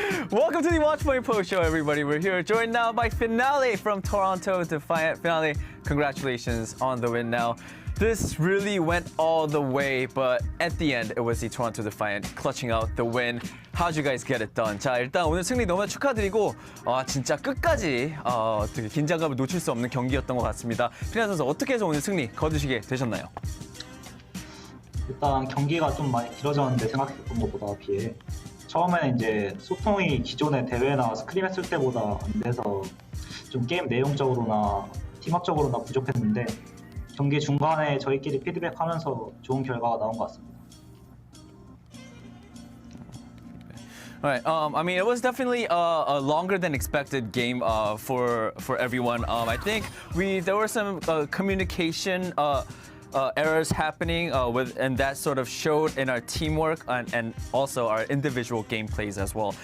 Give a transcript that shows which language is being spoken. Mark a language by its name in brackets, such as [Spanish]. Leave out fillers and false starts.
[English] Welcome to the Watch Point Post Show, everybody. We're here joined now by Finale from Toronto. Defiant. Finale, congratulations on the win now. This really went all the way, but at the end, it was the Toronto Defiant clutching out the win. How'd you guys get it done? [Korean] 자, 일단 오늘 승리 너무 축하드리고 진짜 끝까지 되게 긴장감을 놓칠 수 없는 경기였던 것 같습니다. 피나 선수 어떻게 해서 오늘 승리 거두시게 되셨나요? 일단 경기가 좀 많이 길어졌는데 생각했던 것보다 비해 처음에는 이제 소통이 기존의 대회나 스크림 했을 때보다 안 돼서 좀 게임 내용적으로나 팀워크적으로나 부족했는데 경기 중간에 저희끼리 피드백하면서 좋은 결과가 나온 것 같습니다. [English] All right. I mean, it was definitely a longer than expected game for everyone. I think there were some communication errors happening and that sort of showed in our teamwork and also our individual gameplays as well.